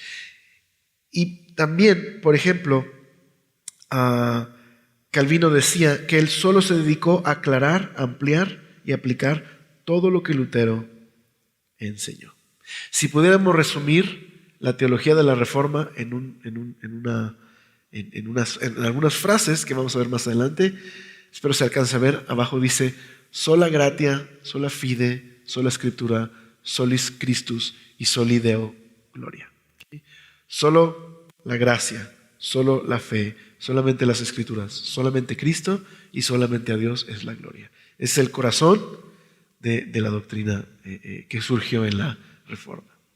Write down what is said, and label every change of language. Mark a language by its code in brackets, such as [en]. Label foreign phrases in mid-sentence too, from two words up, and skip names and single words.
[es] Y también, por ejemplo, Calvino decía que él solo se dedicó a aclarar, ampliar y aplicar todo lo que Lutero enseñó. Si pudiéramos resumir la teología de la Reforma en algunas frases que vamos a ver más adelante, espero se alcance a ver. Abajo dice: [la] sola gratia, sola fide, sola scriptura, solis Christus y soli Deo gloria. [es] ¿Okay? Solo la gracia, solo la fe, solamente las escrituras, solamente Cristo y solamente a Dios es la gloria. Es el corazón de la doctrina que surgió en la Reforma.